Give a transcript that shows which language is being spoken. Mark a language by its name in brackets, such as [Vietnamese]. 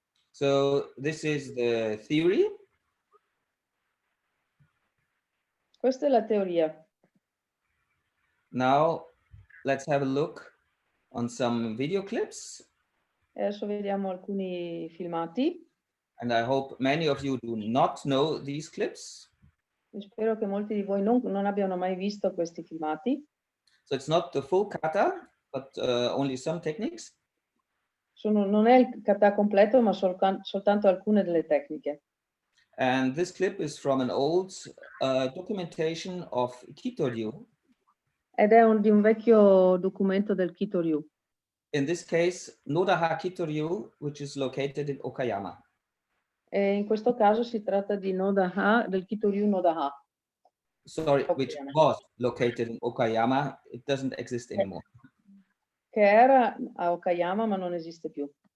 [English] So this is the theory. [Italian] Questa è la teoria. [English] Now let's have a look on some video clips. [Italian] Adesso vediamo alcuni filmati. [English] And I hope many of you do not know these clips. [Italian] Spero che molti di voi non abbiano mai visto questi filmati. [English] So it's not the full kata, but only some techniques. [Italian] Non è il kata completo, ma soltanto alcune delle tecniche. [English] And this clip is from an old documentation of Kitoryu. [Italian] Ed è di un vecchio documento del Kitoryu. [English] In this case, Nodaha Kitoryu, which is located in Okayama. [Italian] E in questo caso si tratta di Nodaha, del Kitoryu Nodaha. [English] Sorry, which was located in Okayama. It doesn't exist anymore. [Italian] Che era a Okayama, ma non esiste più.